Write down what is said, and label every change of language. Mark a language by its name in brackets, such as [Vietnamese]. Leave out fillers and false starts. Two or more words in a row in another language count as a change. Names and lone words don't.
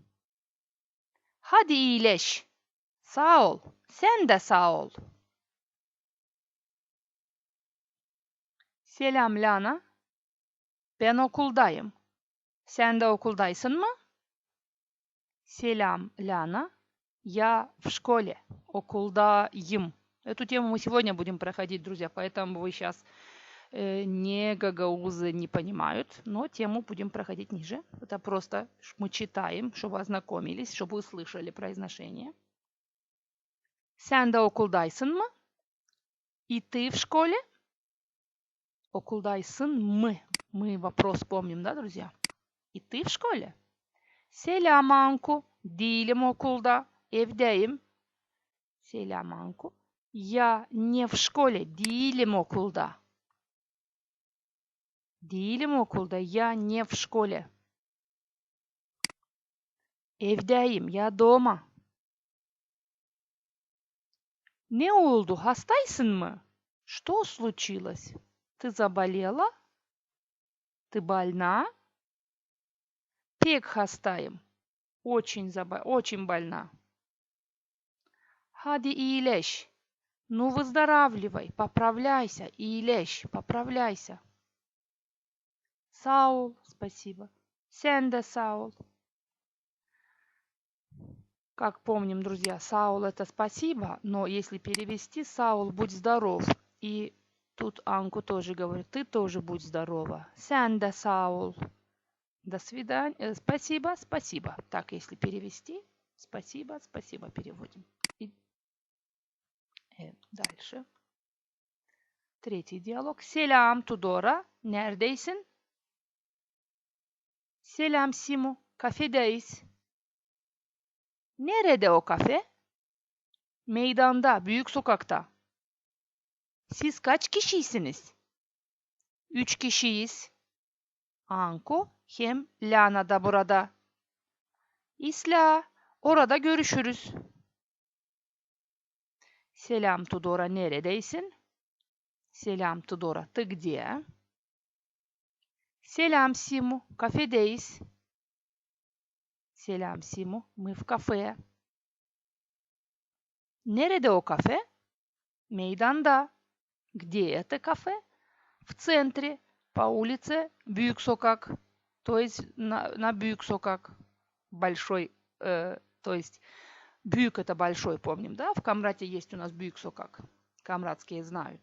[Gagauz] Hadi iyileş. Sağ ol. Sen de sağ ol. Selam Lana. Ben okuldayım. Sen de okuldaysın mı? Selam Lana. [Russian] Я в школе. [Gagauz] Окулдаим. [Russian] Эту тему мы сегодня будем проходить, друзья, поэтому вы сейчас не гагаузы не понимают, но тему будем проходить ниже. Это просто мы читаем, чтобы ознакомились, чтобы вы слышали произношение. [Gagauz] Sen de okuldaysın mı? [Russian] И ты в школе? [Gagauz] Okuldaysın mı. [Russian] Мы вопрос помним, да, друзья? И ты в школе? [Gagauz] Selam Anku. Değilim okulda. Evdeyim. Selam Anku. [Russian] Я не в школе. [Gagauz] Değilim okulda. Değilim okulda. [Russian] Я не в школе. Evdeyim. Я дома. [Gagauz] Ne oldu? Hastaysın mı? [Russian] Что случилось? Ты заболела? Ты больна? [Gagauz] Pek hastayım. [Russian] Очень больна. [Gagauz] Hadi iyileş. [Russian] Ну, выздоравливай. Поправляйся. Iyileş. Поправляйся. [Gagauz] Sağ ol. [Russian] Спасибо. [Gagauz] Sen de sağ ol. [Russian] Как помним, друзья, Саул это спасибо, но если перевести, Саул, будь здоров. И тут Анку тоже говорит, ты тоже будь здорова. [Gagauz] Sen de Саул. [Russian] До свидания. Спасибо, спасибо. Так, если перевести, спасибо, спасибо переводим. И дальше. Третий диалог. [Gagauz] Selam Tudora. Neredesin? Selam Simu. Kafedeyiz. Nerede o kafe? Meydanda, büyük sokakta. Siz kaç kişisiniz? 3 kişiyiz. Anko hem Lana da burada. İsla, orada görüşürüz. Selam Tudor'a, neredeysin? Selam Tudor'a, [Russian] ты где? [Gagauz] Selam Simu, kafedeyiz. [Russian] Selam Simu, мы в кафе. [Gagauz] Nerede o kafe? Meydanda. [Russian] Где это кафе? В центре, по улице Büyük Sokak. То есть на Büyük Sokak. Большой, то есть Büyük это большой, помним, да? В Камрате есть у нас Büyük Sokak. Камратские знают.